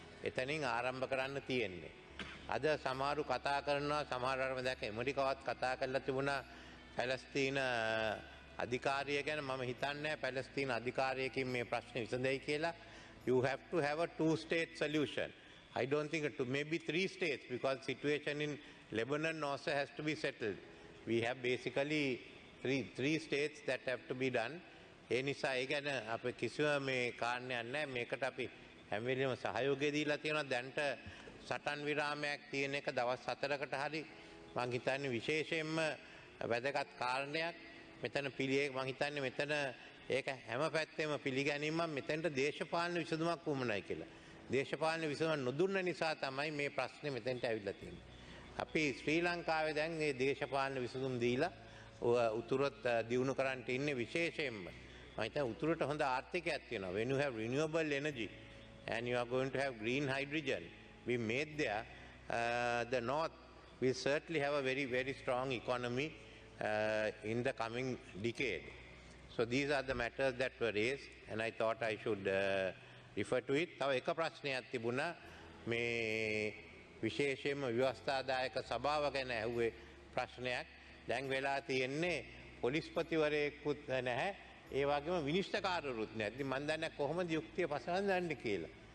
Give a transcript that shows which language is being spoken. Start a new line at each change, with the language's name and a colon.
Sinhala: එතනින් ආරම්භ කරන්න තියෙන්නේ. අද සමහරු කතා කරනවා සමහරවල් දැක්ක ඇමරිකාවත් කතා කරලා තිබුණා පැලස්තීන අධිකාරිය ගැන. මම හිතන්නේ පැලස්තීන අධිකාරියකින් මේ ප්‍රශ්නේ විසඳෙයි කියලා.
English: You have to have a two-state solution. I don't think it maybe 3 states because situation in Lebanon also has to be settled. We have basically three states that have to be done.
Sinhala: ඒ නිසා ඒ ගැන අපි කිසිම මේ කාරණයක් නැහැ. මේකට අපි හැම වෙලෙම සහයෝගය දීලා තියෙනවා. දැන්ට සටන් විරාමයක් තියෙන එක දවස් 4කට හරි මම හිතන්නේ විශේෂයෙන්ම වැදගත් කාරණයක්. මෙතන මම හිතන්නේ මෙතන ඒක හැම පැත්තෙම පිළිගැනීමක් මෙතෙන්ට දේශපාලන විසඳුමක් වුමනයි කියලා. දේශපාලන විසඳුම නොදුන්න නිසා තමයි මේ ප්‍රශ්නේ මෙතෙන්ට ඇවිල්ලා තියෙන්නේ. අපි ශ්‍රී ලංකාවේ දැන් මේ දේශපාලන විසඳුම් දීලා උතුරත් දියුණු කරන්න ඉන්නේ විශේෂයෙන්ම. මම හිතන්නේ උතුරට හොඳ ආර්ථිකයක් තියෙනවා.
English: When you have renewable energy and you are going to have green hydrogen, we made there, the north will certainly have a very, very strong economy in the coming decade. So these are the matters that were raised and I thought I should refer to it.
Sinhala: තව එක ප්‍රශ්නයක් තිබුණා මේ විශේෂයෙන්ම ව්‍යවස්ථාදායක සභාව ගැන ඇහුවේ ප්‍රශ්නයක්. දැන් වෙලා තියෙන්නේ පොලිස්පතිවරයෙකුත් නැහැ. ඒ වගේම විනිශ්චයකාරවරුත් නැහැ. ඉතින් මම දන්නේ කොහොමද යුක්තිය පසඳන්නේ කියලා.